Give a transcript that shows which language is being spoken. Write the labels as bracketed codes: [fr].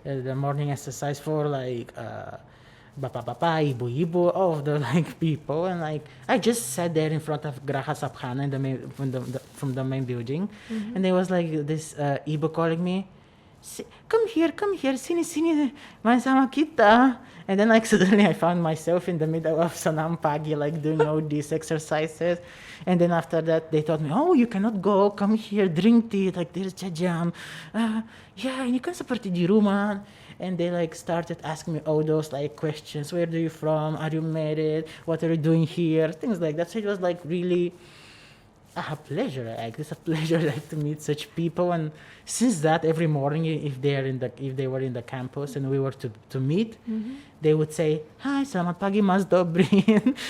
[en] the morning exercise for like [id] bapak-bapak, ibu-ibu, [en] all of the like people, and like I just sat there in front of Graha Sabkhana in the main, from the main building, and there was like this ibu calling me, come here, [id] sini, sini, main sama kita. [en] And then like suddenly I found myself in the middle of Sanam Pagi, like doing all these exercises. And then after that they told me, oh, you cannot go, come here, drink tea, like there's jajam. [id] Yeah, ini kan seperti di rumah. [en] And they like started asking me all those like questions. Where are you from? Are you married? What are you doing here? Things like that. So it was like really a pleasure. Like it's a pleasure like to meet such people. And since that, every morning, if they were in the campus and we were to meet, they would say, "Hi, [id] selamat pagi, [en] Mas Dobrin."